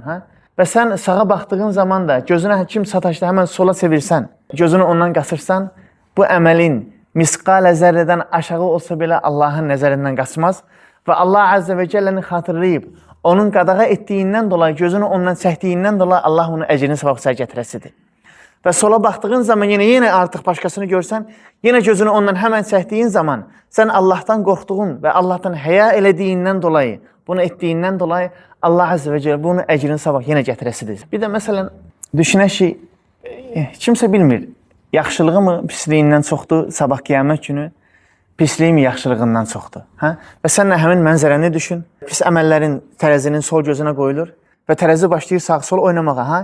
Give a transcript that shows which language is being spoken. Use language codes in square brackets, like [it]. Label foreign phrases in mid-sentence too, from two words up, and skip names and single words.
[az] Və sən sağa baxdığın zaman da gözünə kim sataşdı, həmən sola çevirsən, gözünü ondan qaçırsan, bu əməlin misqalə zərrədən aşağı olsa belə Allahın nəzərindən qaçmaz və [ar] الله عز وجل'ni [az] xatırlayıb, onun qadağa etdiyindən dolayı, gözünü ondan çəkdiyindən dolayı Allah onun əcrini savaqsa gətirəsidir. Və sola baxdığın zaman yenə artıq başqasını görsən, yenə gözünü ondan həmən çəkdiyin zaman sən Allahdan qorxduğun və Allahdan həya elədiyindən dolayı, bunu etdiyindən dolayı [ar] الله عز وجل [az] bunun əcrini sabah yenə gətirəsidir. Bir də məsələn, düşünək ki, kimsə bilmir, yaxşılığı mı pisliyindən çoxdur sabah qiyamət günü, pisliyi mi yaxşılığından çoxdur. Və sən həmin mənzərəni düşün, pis əməllərin tərəzinin sol gözünə qoyulur və tərəzi başlayır sağ-sol oynamağa.